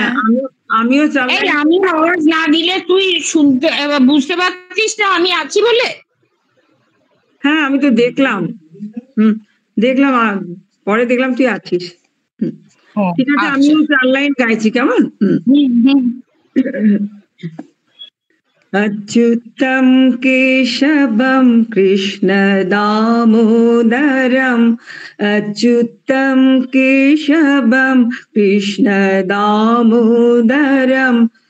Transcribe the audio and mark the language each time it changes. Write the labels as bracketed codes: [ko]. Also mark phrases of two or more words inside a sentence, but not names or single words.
[bn] আমিও চালাই। আমি আওয়াজ না দিলে তুই শুনতে বুঝতে পারছিস না আমি আছি বলে? হ্যাঁ, আমি তো দেখলাম। দেখলাম, পরে দেখলাম তুই আছিস। ঠিক আছে, আমিও 4 লাইন গাইছি, কেমন? [sa] अच्युतं केशवं कृष्ण दामोदरम्, अच्युतं केशवं कृष्ण दामोदरम्,